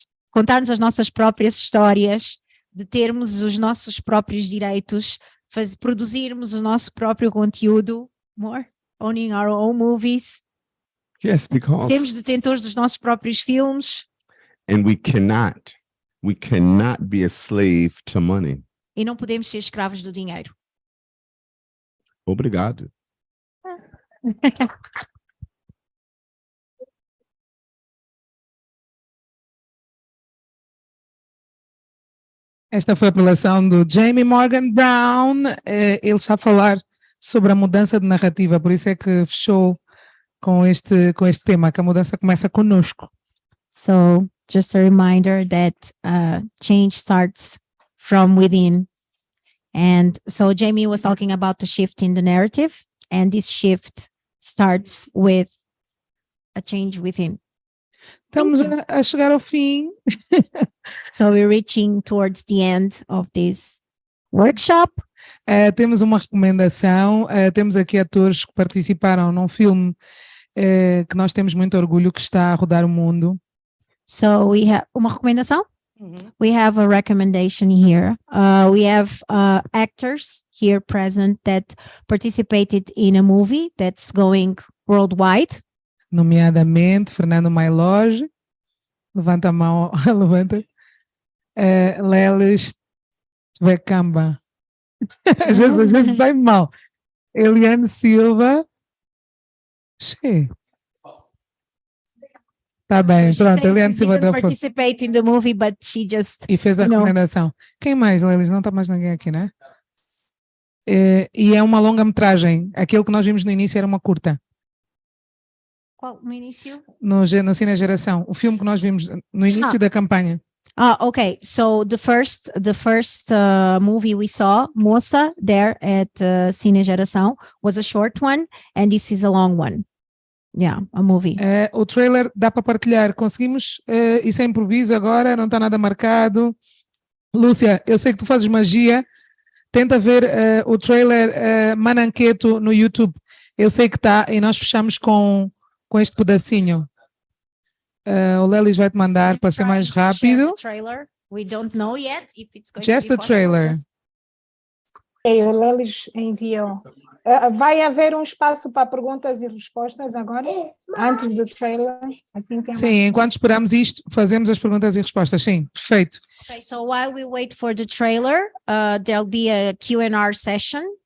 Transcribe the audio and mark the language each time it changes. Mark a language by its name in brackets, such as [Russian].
[Portuguese] contar-nos as nossas próprias histórias, de termos os nossos próprios direitos, produzirmos o nosso próprio conteúdo, [English] owning our own movies, Yes, because [Portuguese] sermos detentores dos nossos próprios filmes. [English] and we cannot be a slave to money. [Portuguese] E não podemos ser escravos do dinheiro. Obrigado. Esta foi a preleção do Jamie Morgan Brown. Ele está a falar sobre a mudança de narrativa, por isso é que fechou com este tema, que a mudança começa conosco. [English] So, just a reminder that change starts from within. And so Jamie was talking about the shift in the narrative, and this shift starts with a change within. [Portuguese] Estamos a chegar ao fim. [English] So we're reaching towards the end of this workshop. [Portuguese] Temos uma recomendação. Temos aqui atores que participaram num filme que nós temos muito orgulho, que está a rodar o mundo. [English] So we have [Portuguese] uma recomendação. [English] We have a recommendation here. We have actors here present that participated in a movie that's going worldwide. [Portuguese] Nomeadamente Fernando Mailoge, levanta a mão, levanta. Lelis Tvekamba, às vezes sai mal. Eliane Silva. Tá bem, pronto. Eliane Silva deu [English] participate in the movie, but she just [Portuguese] e fez a recomendação. Quem mais, Lelis? Não está mais ninguém aqui, né? E é uma longa-metragem. Aquele que nós vimos no início era uma curta. Qual no início? No Cine Geração. O filme que nós vimos no início da campanha. [English] Okay. So the first movie we saw, Moça, there at Cine Geração, was a short one, and this is a long one. Yeah, a movie. [Portuguese] O trailer dá para partilhar. Conseguimos, isso é improviso agora, não está nada marcado. Lúcia, eu sei que tu fazes magia. Tenta ver o trailer Mananqueto no YouTube. Eu sei que está, e nós fechamos com este pedacinho. O Lelis vai te mandar para ser mais rápido. [English] We don't know yet if it's going Just to be the trailer. [Portuguese] O Lelis enviou. Vai haver um espaço para perguntas e respostas agora, antes do trailer? Assim Sim, enquanto esperamos isto, fazemos as perguntas e respostas. Sim, perfeito. [English] Okay, so while we wait for the trailer, there'll be a Q&R session.